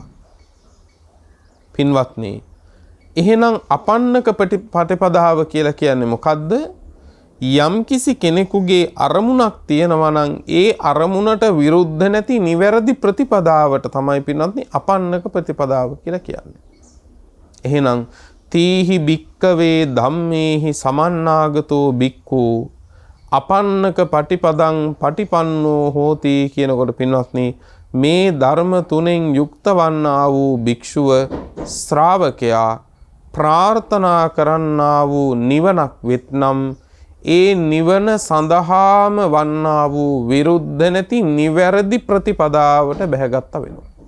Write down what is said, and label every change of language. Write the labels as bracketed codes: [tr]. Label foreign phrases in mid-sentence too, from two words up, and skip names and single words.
[si] පින්වත්නි, එහෙනම් අපන්නක ප්‍රතිපදාව කියලා කියන්නේ මොකද්ද? යම්කිසි කෙනෙකුගේ අරමුණක් තියෙනවා නම් ඒ අරමුණට විරුද්ධ නැති නිවැරදි ප්‍රතිපදාවට තමයි පින්වත්නි අපන්නක ප්‍රතිපදාව කියලා කියන්නේ. එහෙනම් [pi] තීහි භික්කවේ ධම්මේහි සමන්නාගතෝ භික්ඛු අපන්නක පටිපදං පටිපන්නෝ හෝති [si] කියනකොට පින්වත්නි මේ ධර්ම තුනෙන් යුක්ත වන්නා වූ භික්ෂුව ශ්‍රාවකයා ප්‍රාර්ථනා කරන්නා වූ නිවනක් වෙත්නම් ඒ නිවන සඳහාම වන්නා වූ විරුද්ධ නැති නිවැරදි ප්‍රතිපදාවට බැහැගත්ත වෙනවා.